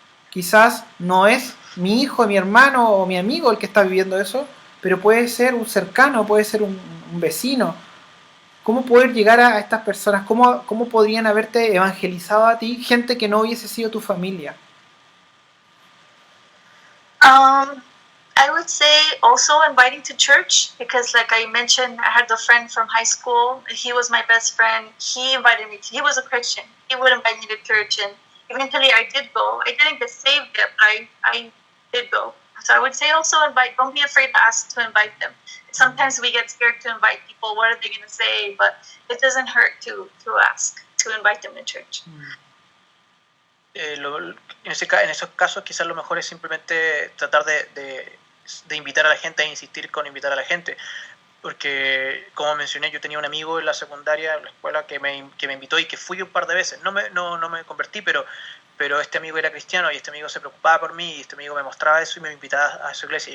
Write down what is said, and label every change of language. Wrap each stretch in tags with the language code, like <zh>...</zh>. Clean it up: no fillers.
<es>Quizás no es mi hijo, mi hermano o mi amigo el que está viviendo eso, pero puede ser un cercano, puede ser un vecino. ¿Cómo poder llegar a estas personas? ¿Cómo podrían haberte evangelizado a ti gente que no hubiese sido tu familia?</es> <en>I would say also inviting to church, because like I mentioned, I had a friend from high school. He was my best friend. He invited me. He was a Christian. He would invite me to church, and eventually I did go. I didn't get saved yet, but I did go. So I would say also invite. Don't be afraid to ask to invite them. Sometimes we get scared to invite people. What are they going to say? But it doesn't hurt to ask to invite them to church.</en> <es>En esos casos quizás lo mejor es simplemente tratar de invitar a la gente, a insistir con invitar a la gente, porque como mencioné, yo tenía un amigo en la secundaria, en la escuela, que me invitó y que fui un par de veces. No me convertí, pero este amigo era cristiano y este amigo se preocupaba por mí y este amigo me mostraba eso y me invitaba a su iglesia.</es>